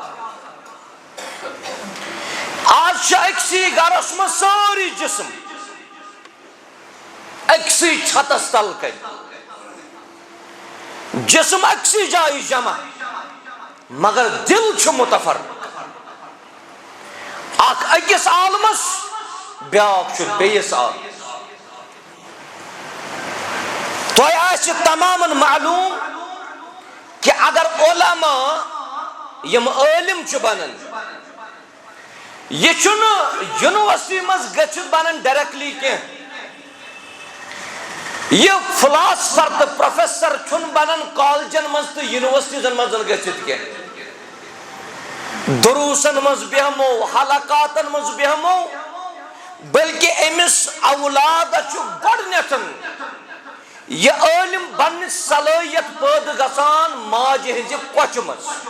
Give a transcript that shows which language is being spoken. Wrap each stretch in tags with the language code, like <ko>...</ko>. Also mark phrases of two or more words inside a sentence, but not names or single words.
<ks>آج چھ اکسی گرس مز ساری جسم اکسی چھتس تل کن جسم اکسی جائی جمع مگر دل چھ متفرق. اخ اکس عالمس بیاکھ چھ بیس عالم. تو آس تمام معلوم کہ اگر علماء یم عالم چھ بنن یہ چھن یونیورسٹی مز گچھت بنن ڈائریکٹلی کی. یہ فلاسفر تو پروفیسر چھن بنن کالجن مز تو یونیورسٹیزن مز گچھت کی. دروسن مز بہمو حلقاتن مز بہمو بلکہ امس اولاد چھ گۄڈنیتھن یہ عالم بن صلاحیت پید گژھان ماجہ ہنزِ کۄچھ مز.</ks>